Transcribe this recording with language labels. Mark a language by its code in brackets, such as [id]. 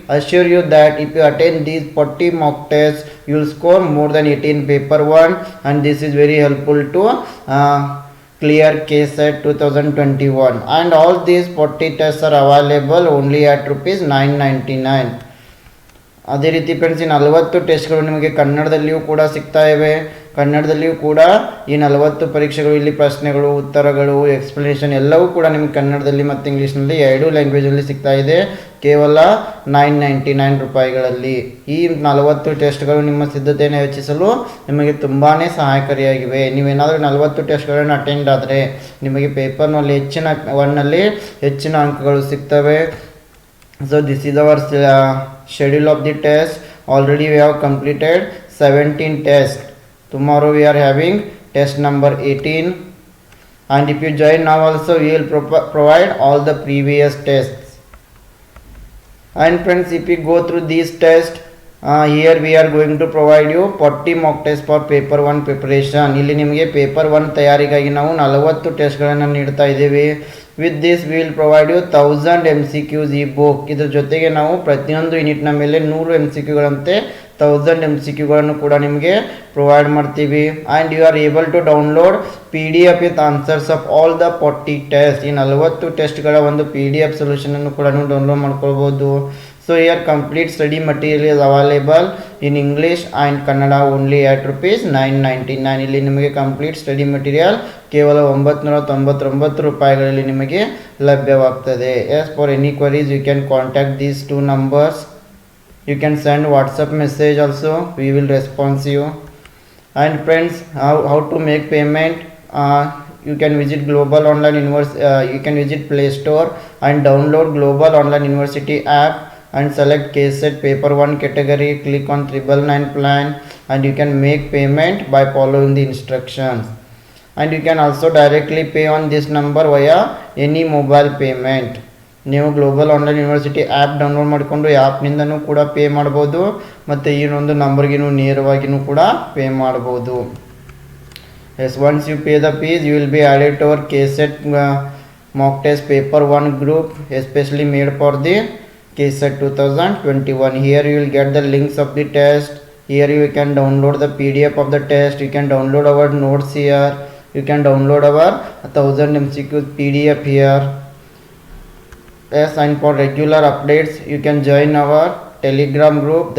[en] I assure you that if you attend these 40 mock tests, you will score more than 80 in paper 1, and this is very helpful to clear KSET 2021. And all these 40 tests are available only at rupees 999. [kn] ಅದೇ ರೀತಿ friends, ಈ 40 ಟೆಸ್ಟ್ಗಳು ನಿಮಗೆ ಕನ್ನಡದಲ್ಲಿಯೂ ಕೂಡ ಸಿಗ್ತಾ ಇವೆ. ಕನ್ನಡದಲ್ಲಿಯೂ ಕೂಡ ಈ 40 ಪರೀಕ್ಷೆಗಳು, ಇಲ್ಲಿ ಪ್ರಶ್ನೆಗಳು, ಉತ್ತರಗಳು, ಎಕ್ಸ್ಪ್ಲನೇಷನ್ ಎಲ್ಲವೂ ಕೂಡ ನಿಮಗೆ ಕನ್ನಡದಲ್ಲಿ ಮತ್ತು ಇಂಗ್ಲೀಷ್ನಲ್ಲಿ ಎರಡೂ ಲ್ಯಾಂಗ್ವೇಜಲ್ಲಿ ಸಿಗ್ತಾ ಇದೆ, ಕೇವಲ 999 ರೂಪಾಯಿಗಳಲ್ಲಿ. ಈ 40 ಟೆಸ್ಟ್ಗಳು ನಿಮ್ಮ ಸಿದ್ಧತೆಯನ್ನು ಹೆಚ್ಚಿಸಲು ನಿಮಗೆ ತುಂಬಾ ಸಹಾಯಕಾರಿಯಾಗಿವೆ. ನೀವೇನಾದರೂ 40 ಟೆಸ್ಟ್ಗಳನ್ನು ಅಟೆಂಡ್ ಆದರೆ ನಿಮಗೆ ಪೇಪರ್ನಲ್ಲಿ ಹೆಚ್ಚಿನ ಅಂಕಗಳು ಸಿಗ್ತವೆ. [en] So this is our schedule of the test. Already we have completed 17 tests. Tomorrow we are having test number 18, and if you join now also we will provide all the previous tests. And friends, if you go through these tests, here we are going to provide you 40 mock tests for paper 1 preparation. [kn] ಇಲ್ಲಿ ನಿಮಗೆ paper 1 ತಯಾರಿಗಾಗಿ ನಾವು 40 ಟೆಸ್ಟ್ಗಳನ್ನು ನೀಡ್ತಾ ಇದ್ದೀವಿ. [en] With this we will provide you 1000 MCQs ಈ book. [kn] ಇದ್ರ ಜೊತೆಗೆ ನಾವು ಪ್ರತಿಯೊಂದು ಯೂನಿಟ್ನ ಮೇಲೆ 100 MCQಗಳಂತೆ 1000 MCQಗಳನ್ನು ಕೂಡ ನಿಮಗೆ ಪ್ರೊವೈಡ್ ಮಾಡ್ತೀವಿ. [en] And you are able to download PDF with answers of all the 40 test. [kn] ಈ 40 ಟೆಸ್ಟ್ಗಳ ಒಂದು PDF ಸೊಲ್ಯೂಷನನ್ನು ಕೂಡ ನೀವು ಡೌನ್ಲೋಡ್ ಮಾಡ್ಕೊಳ್ಬೋದು. [en] So here complete study material is available in English and Kannada only at rupees 999. [kn] ಇಲ್ಲಿ ನಿಮಗೆ ಕಂಪ್ಲೀಟ್ ಸ್ಟಡಿ ಮೆಟೀರಿಯಲ್ ಕೇವಲ 999 ರೂಪಾಯಿಗಳಲ್ಲಿ ನಿಮಗೆ ಲಭ್ಯವಾಗ್ತದೆ. [en] As for any queries you can contact these 2 numbers. You can send WhatsApp message also, we will respond you. And friends, how to make payment? You can visit Global Online University. You can visit Play Store and download Global Online University app and select KSET paper 1 category. Click on 999 plan and you can make payment by following the instructions. And you can also directly pay on this number via any mobile payment. [kn] ನೀವು global online university app download ಮಾಡಿಕೊಂಡು ಆ್ಯಪ್ನಿಂದನೂ ಕೂಡ pay ಮಾಡ್ಬೋದು, ಮತ್ತು ಈ ಒಂದು ನಂಬರ್ಗಿನೂ ನೇರವಾಗಿಯೂ ಕೂಡ pay ಮಾಡ್ಬೋದು. [en] Yes, once you pay the fees you will be added to our KSET mock test paper 1 group especially made for the KSET 2021. Here you will get the links of the test. Here you can download the PDF of the test. You can download our notes here. You can download our 1000 MCQs PDF here. Yes, and for regular updates you can join our Telegram group.